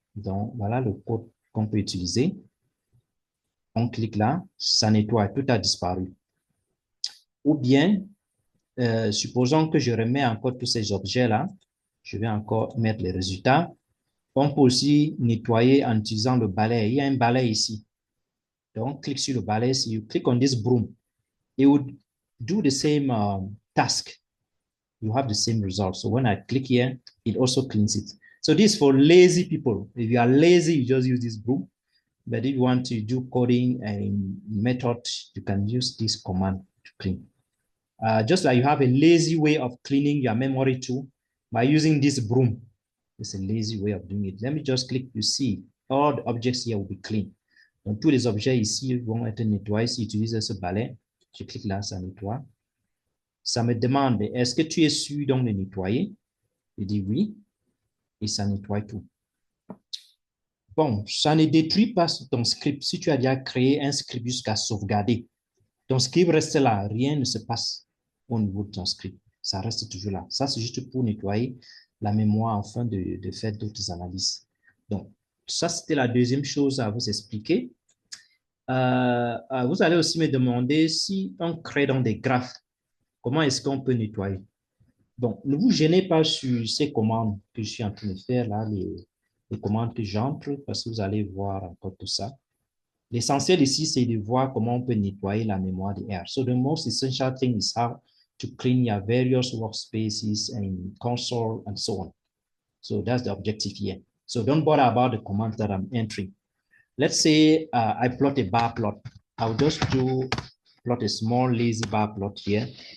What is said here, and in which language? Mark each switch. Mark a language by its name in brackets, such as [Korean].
[French] Donc, voilà le code qu'on peut utiliser. On clique là, ça nettoie, tout a disparu. Ou bien, supposons que je remets encore tous ces objets-là, je vais encore mettre les résultats. On peut aussi nettoyer en utilisant le balai. Il y a un balai ici. Donc, clique sur le balai. [English] Si you click on this broom, it would do the same task. You have the same result. So when I click here, it also cleans it. So this is for lazy people. If you are lazy, you just use this broom. But if you want to do coding and method, you can use this command to clean. Just like you have a lazy way of cleaning your memory too, by using this broom. It's a lazy way of doing it. Let me just click, you see, all the objects here will be clean. [French] Donc, tous les objets ici vont être nettoyés si tu utilises ce balai. Je clique là, ça nettoie. Ça me demande, est-ce que tu es sûr donc de nettoyer? Je dis oui, et ça nettoie tout. Bon, ça ne détruit pas ton script. Si tu as déjà créé un script jusqu'à sauvegarder, ton script reste là, rien ne se passe au niveau de ton script. Ça reste toujours là. Ça, c'est juste pour nettoyer la mémoire afin de faire d'autres analyses. Donc, ça, c'était la deuxième chose à vous expliquer. Vous allez aussi me demander si on crée dans des graphes, comment est-ce qu'on peut nettoyer? Donc, ne vous gênez pas sur ces commandes que je suis en train de faire là, les commandes que j'entre, parce que vous allez voir encore tout ça. L'essentiel ici, c'est de voir comment on peut nettoyer la mémoire de R. [English] So the most essential thing is how to clean your various workspaces and console and so on. So that's the objective here. So don't bother about the commands that I'm entering. Let's say I plot a bar plot. I'll just plot a small lazy bar plot here.